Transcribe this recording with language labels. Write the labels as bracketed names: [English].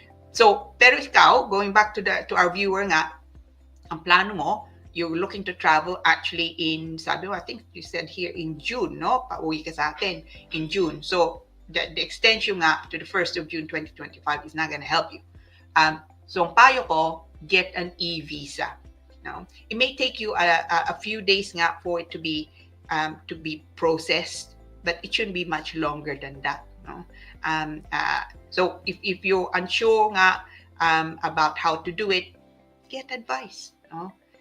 [English] So, [Filipino] pero ikaw, [English] going back to our viewer nga, [Filipino] ang plano mo, [English] you're looking to travel actually in, sabi mo, I think you said here in June, no? [Filipino] Pauwi ka sa atin [English] in June. So, the extension nga to the 1st of June 2025 is not going to help you. [Filipino] So, ang payo ko, [English] get an e-visa. No? It may take you a few days nga for it to be processed, but it shouldn't be much longer than that. No? So, if you're unsure nga about how to do it, get advice. No?